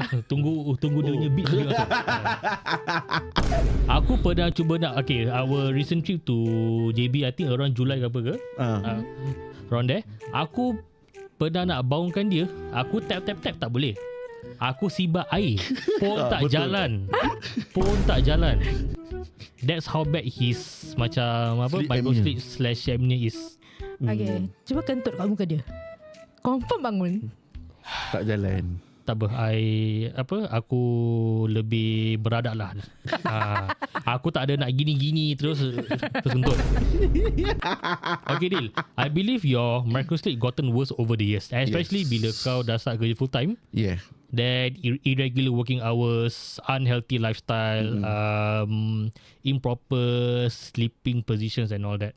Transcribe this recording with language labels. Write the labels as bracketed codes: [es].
[ms] Tunggu dia punya beat juga. Aku pernah cuba nak [en] our recent trip to JB, I think around July [ms] ke apa ke, [en] around there. [ms] Aku pernah nak bangunkan dia. Aku tap tak boleh. Aku sibak air pun tak jalan. [en] That's how bad his macam microsleep / apnea is. [ms] Okay, cuba kentut kat muka dia. Confirm bangun. Tak jalan. Tak apa, aku lebih beradab lah. Aku tak ada nak gini-gini terus kentut. [en] Okay Dil, I believe your microsleep gotten worse over the years, especially [ms] bila kau dah start kerja full time. [en] Yeah. That irregular working hours, unhealthy lifestyle, improper sleeping positions and all that.